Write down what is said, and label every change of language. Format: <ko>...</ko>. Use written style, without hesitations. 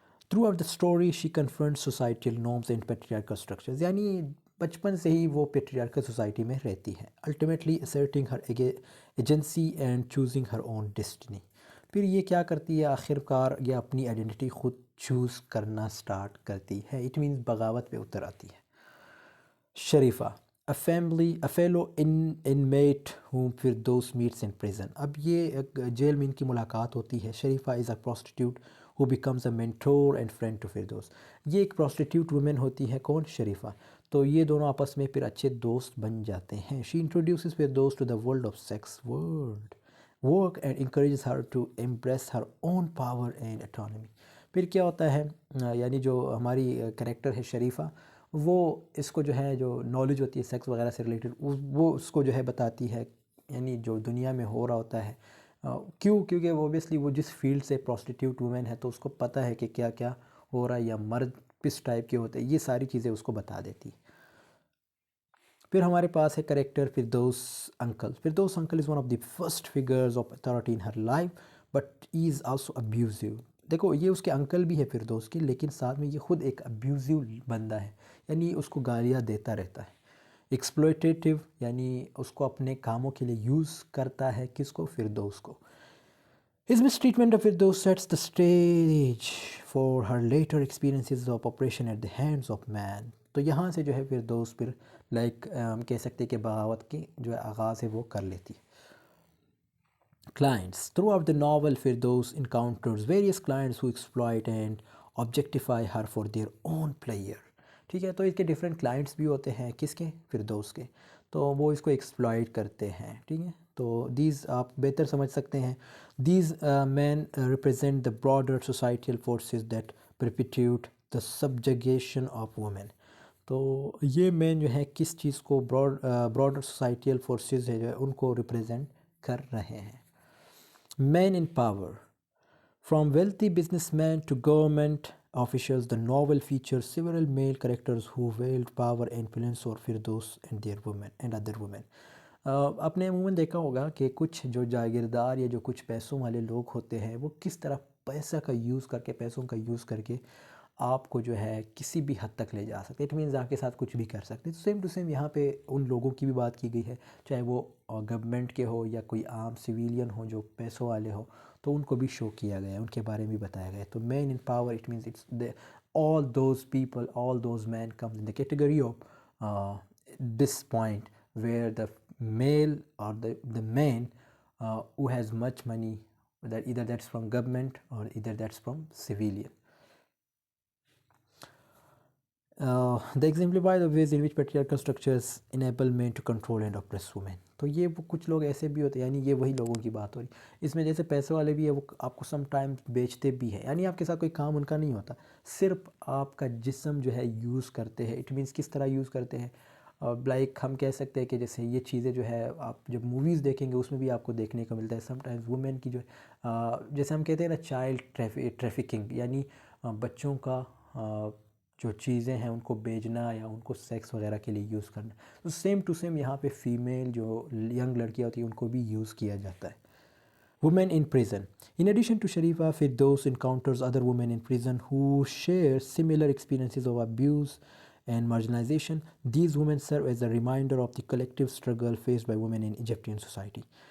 <en>through out the story she confront societal norms and patriarchal structures,</en> <ur>یعنی بچپن سے ہی وہ پیٹریارکل سوسائٹی میں رہتی ہے.</ur> <en>Ultimately asserting her agency and choosing her own destiny.</en> <ur>پھر یہ کیا کرتی ہے آخر کار، یہ اپنی آئیڈینٹی خود چوز کرنا سٹارٹ کرتی ہے. اٹ مینس بغاوت پہ اتر آتی ہے.</ur> <en>Sharifa a fellow inmate whom Firdaus meets in prison.</en> <ur>اب یہ جیل میں ان کی ملاقات ہوتی ہے.</ur> <en>Sharifa is a prostitute who becomes a mentor and friend to Firdaus.</en> <ur>یہ ایک prostitute woman ہوتی ہے. کون؟ شریفہ. تو یہ دونوں آپس میں پھر اچھے دوست بن جاتے ہیں.</ur> <en>She introduces Firdaus to the world of sex work and encourages her to embrace her own power and autonomy.</en> <ur>پھر کیا ہوتا ہے، یعنی جو ہماری کریکٹر ہے شریفہ، وہ اس کو جو ہے جو نالج ہوتی ہے سیکس وغیرہ سے ریلیٹڈ، وہ اس کو جو ہے بتاتی ہے، یعنی جو دنیا میں ہو رہا ہوتا ہے. کیونکہ وہ اوبیسلی وہ جس فیلڈ سے پروسٹیٹیوٹ وومن ہے تو اس کو پتہ ہے کہ کیا کیا ہو رہا ہے، یا مرد کس ٹائپ کے ہوتے ہیں، یہ ساری چیزیں اس کو بتا دیتی. پھر ہمارے پاس ہے character Firdous uncle.</ur> <en>Firdaus uncle is one of the first figures of authority in her life but he is also abusive.</en> <ur>دیکھو یہ اس کے انکل بھی ہے فردوس کی، لیکن ساتھ میں یہ خود ایک ابیوزیو بندہ ہے، یعنی اس کو گالیاں دیتا رہتا ہے. ایکسپلوٹیٹیو، یعنی اس کو اپنے کاموں کے لیے یوز کرتا ہے. کس کو؟ فردوس کو.</ur> <en>His mistreatment of Firdaus sets the stage for her later experiences of oppression at the hands of man.</en> <ur>تو یہاں سے جو ہے فردوس پھر ہم کہہ سکتے کہ بغاوت کی جو آغاز ہے وہ کر لیتی.</ur> <en>Clients. Throughout the novel, Firdaus encounters various clients who exploit and objectify her for their own pleasure.</en> <ur>ٹھیک ہے، تو اس کے ڈیفرنٹ کلائنٹس بھی ہوتے ہیں. کس کے؟ فردوس کے. تو وہ اس کو ایکسپلائٹ کرتے ہیں. ٹھیک ہے، تو دیز آپ بہتر سمجھ سکتے ہیں.</ur> <en>These men represent the broader societal forces that perpetuate the subjugation of women.</en> <ur>تو یہ مین جو ہے کس چیز کو، براڈر سوسائٹیل فورسز ہے جو ہے ان کو ریپرزینٹ کر رہے ہیں.</ur> <en>Men in power. From wealthy businessmen to government officials, the novel features several male characters who wield power and influence over Firdaus and their women and other women.</en> <ur>آپ نے عموماً دیکھا ہوگا کہ کچھ جو جاگیردار یا جو کچھ پیسوں والے لوگ ہوتے ہیں وہ کس طرح پیسہ کا یوز کر کے، پیسوں کا یوز کر کے آپ کو جو ہے کسی بھی حد تک لے جا سکتے. اٹ مینز آپ کے ساتھ کچھ بھی کر سکتے. تو سیم ٹو سیم یہاں پہ ان لوگوں کی بھی بات کی گئی ہے، چاہے وہ گورنمنٹ کے ہو یا کوئی عام سویلین ہو جو پیسوں والے ہو، تو ان کو بھی شو کیا گیا ہے، ان کے بارے میں بھی بتایا گیا ہے.</ur> <en>تو men in power it means it's all those people, all those men comes in the category of this point where the male or the man who has much money, that either that's from government or either that's from civilian. They exemplify the ways in which patriarchal structures enable men to control and oppress women.</en> <ur>تو یہ وہ کچھ لوگ ایسے بھی ہوتے ہیں، یعنی یہ وہی لوگوں کی بات ہو رہی. اس میں جیسے پیسے والے بھی ہے، وہ آپ کو سم ٹائم بیچتے بھی ہیں، یعنی آپ کے ساتھ کوئی کام ان کا نہیں ہوتا، صرف آپ کا جسم جو ہے یوز کرتے ہیں. اٹ مینس کس طرح یوز کرتے ہیں، لائک ہم کہہ سکتے ہیں کہ جیسے یہ چیزیں جو ہے آپ جب موویز دیکھیں گے اس میں بھی آپ کو دیکھنے کو ملتا ہے. سم ٹائمز وومن کی جو جیسے ہم کہتے ہیں نا چائلڈ ٹریفکنگ، یعنی بچوں کا جو چیزیں ہیں ان کو بیچنا یا ان کو سیکس وغیرہ کے لیے یوز کرنا. تو سیم ٹو سیم یہاں پہ فیمیل جو ینگ لڑکیاں ہوتی ہیں ان کو بھی یوز کیا جاتا ہے.</ur> <en>Women in prison. In addition to Sharifa, Firdaus encounters other women in prison who share similar experiences of abuse and marginalization. These women serve as a reminder of the collective struggle faced by women in Egyptian society.</en>